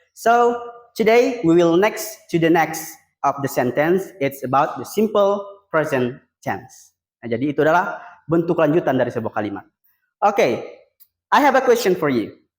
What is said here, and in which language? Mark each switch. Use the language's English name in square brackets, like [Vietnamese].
[English] So, today we will next to the next of the sentence. It's about the simple present tense. [Indonesian] Nah, jadi itu adalah bentuk lanjutan dari sebuah kalimat. [English] Okay, I have a question for you.